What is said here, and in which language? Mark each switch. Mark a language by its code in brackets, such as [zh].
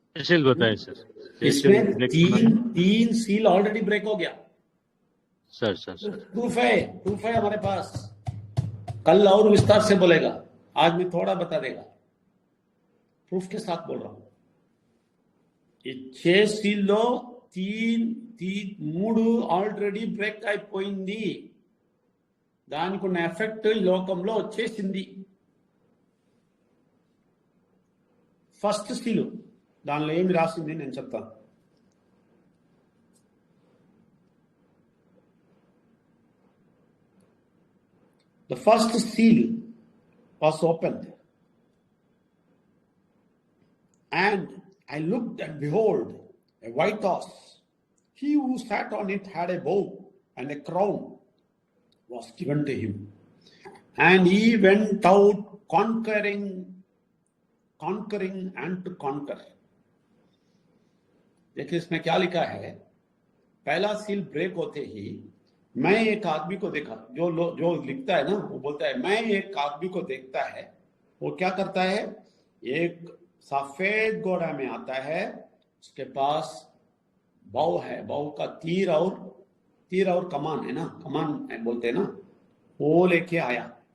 [hi] Seal बताए sir. इसमें 3 seal already break हो गया सर। प्रूफ है हमारे पास। कल और विस्तार से बोलेगा, आज मैं थोड़ा बता देगा, प्रूफ के साथ बोल रहा हूं। [te] 6 सीల్లో 3 ఆల్రెడీ బ్రేక్ అయిపోయింది, దానికి ఉన్న ఎఫెక్ట్ ఈ లోకంలో వచ్చేసింది। ఫస్ట్ సీల్ దానిలో ఏమి రాసింది నేను చెప్తాను। [en] The first seal was opened. And I looked, and behold, a white horse. He who sat on it had a bow, and a crown was given to him. And he went out conquering and to conquer. [hi] देखिए इसमें क्या लिखा है, पहला seal break होते ही मैं एक आदमी को देखा, जो लिखता है ना वो बोलता है मैं एक आदमी को देखता है, वो क्या करता है, एक सफेद घोड़ा में आता है, उसके पास बौ है, बौ का तीर और कमान है ना, कमान बोलते हैं ना, वो लेके आया.